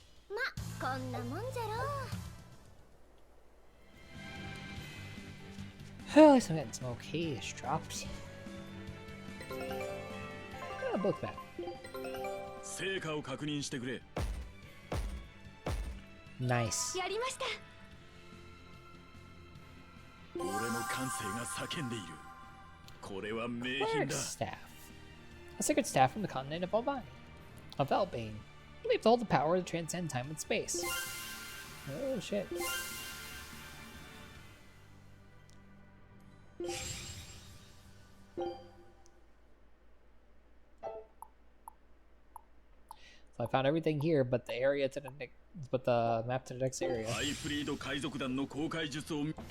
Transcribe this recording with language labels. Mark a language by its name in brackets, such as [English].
[Japanese] ま、こんなもんじゃろう。 [English] Oh, at least I'm getting some okay-ish drops. Oh, both back. [Japanese] 成果を確認してくれ。 [English] Nice. [Japanese] やりました。俺の感性が叫んでいる。これは名品 [English] Cleric [Japanese] だ。 [English] staff. A sacred staff from the continent of Albania. Of Albane. Believed to hold the power to transcend time and space. Oh shit. So I found everything here, but the area to the next, but the map to the next area. [Japanese] アイフリード海賊団の公開術を。